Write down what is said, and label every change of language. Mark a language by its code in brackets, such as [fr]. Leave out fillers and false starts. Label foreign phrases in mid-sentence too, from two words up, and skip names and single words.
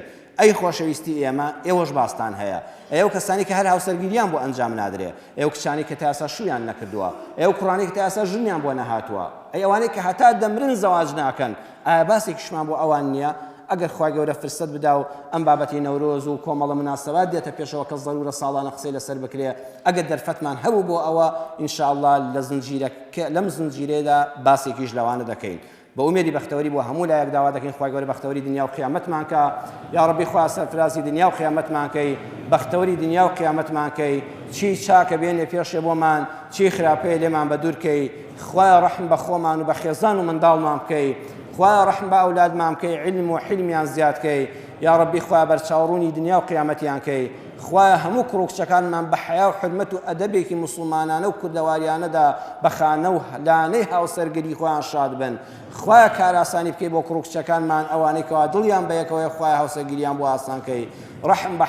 [ckb] ئەی خۆشەویستی ئێمە ئێوەش باستان هەیە، ئێوە کەسانی کە هەر هاوسەرگیریان بۆ ئەنجام نادرێ، ئێوە کچانی کە تا ئێستا شوویان نەکردووە، ئێوە کوڕانی کە تا ئێستا ژنیان بۆ نەهاتووە، ئەی ئەوانەی کە هەتا دەمرن زەواج ناکەن، ئایا باسێکیشمان بۆ ئەوان نییە؟ ئەگەر خوای گەورە فرسەت بدا و ئەم بابەتی نەورۆز و کۆمەڵە مناسەبات دێتە پێشەوە کە ضرورە ساڵانە قسەی لەسەر بکرێ، ئەگەر دەرفەتمان هەبوو بۆ ئەوە ئینشاءالله لەم زنجیرەدا باسێکیش لەوانە دەکەین. [ku] بأميري بختوري بو همو لا يقدر ودكين خوي قولي بختوري دنيا وقيامت مانك يا ربي خواه سرفرازي دنيا وقيامت مانك بختوري دنيا وقيامت مانك [ckb] چی چاکە بێنێ پێشێ بۆمان چی خراپەیە لێمان بەدوورکەی خوایە ڕەحم بە خۆمان و بە خێزان و منداڵمان بکەی خوایە ڕەحم بە ئەولادمان بکەی علم و حلمیان زیادکەی یا ربی خوایە بەرچاوڕوونی دنیا و قیامەتیان کەی خوایە هەموو کوڕ کچەکانمان بە حیا و حرمەت و ئەدەبێکی موسڵمانانە و کوردەواریانەدا بە خانە و لانەی هاوسەرگەری خۆیان شاد بن خوایە کاراسانی بکەی بۆ کوڕ کچەکانمان ئەوانەی کەوا دڵیان بە یەکەوەی خوایە هاوسەرگیریان بۆ ئاسانکەی ڕەحم بە